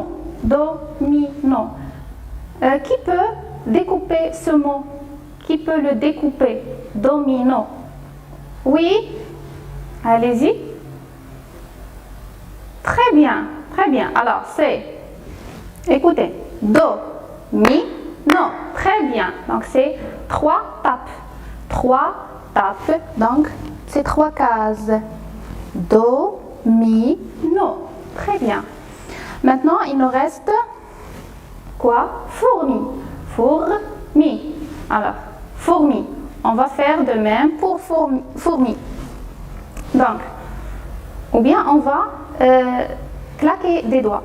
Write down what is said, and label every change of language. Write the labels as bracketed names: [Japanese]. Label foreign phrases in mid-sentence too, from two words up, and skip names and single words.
[French] Domino. Qui peut découper ce mot? Qui peut le découper? Domino. Oui? Allez-y. Très bien. Très bien. Alors, c'est, écoutez, do, mi, no. Très bien. Donc, c'est 3 tapes. 3 tapes. Donc, c'est 3 cases. Do, mi, no. Très bien. Maintenant, il nous reste quoi? Fourmi. Fourmi. Alors, fourmi. On va faire de même pour fourmi. Donc, ou bien on va claquer des doigts.